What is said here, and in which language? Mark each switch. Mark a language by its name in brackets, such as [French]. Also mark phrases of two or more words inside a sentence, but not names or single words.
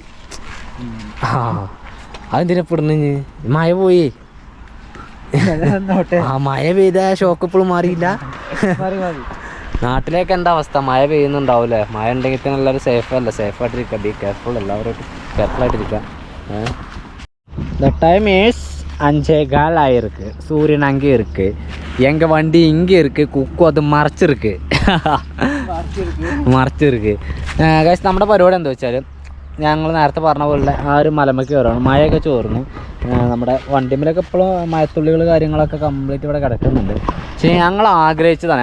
[Malayalam] ആ അതെന്തിനപ്പെടുന്നു? മഴ പോയി. ആ മഴ പെയ്ത ഷോക്ക് ഇപ്പോഴും മാറിയില്ല. നാട്ടിലേക്ക് എന്താ അവസ്ഥ? മഴ പെയ്യുന്നുണ്ടാവില്ലേ? മഴ ഉണ്ടെങ്കിൽ തന്നെ എല്ലാവരും സേഫല്ല. സേഫായിട്ടിരിക്കുക. [English] be careful. [Malayalam] എല്ലാവരും കെയർഫുള്ളായിട്ടിരിക്കുക. [English] The time is 5:15 ஆயிருக்கு. [Tamil] சூரியன் அங்கே இருக்கு. எங்க வண்டி இங்கே இருக்கு. [Malayalam] കുക്കു അത് മറച്ചിருக்கு. ഗൈസ് നമ്മുടെ പരിപാടി എന്താ വെച്ചാൽ ഞങ്ങൾ നേരത്തെ പറഞ്ഞ പോലെ ആ ഒരു മലമയ്ക്ക് കയറുകയാണ്. മഴയൊക്കെ ചോർന്നു. നമ്മുടെ വണ്ടിമേലൊക്കെ ഇപ്പോഴും മഴത്തുള്ളികൾ കാര്യങ്ങളൊക്കെ കംപ്ലീറ്റ് ഇവിടെ കിടക്കുന്നുണ്ട്. പക്ഷേ ഞങ്ങൾ ആഗ്രഹിച്ചതാണ്.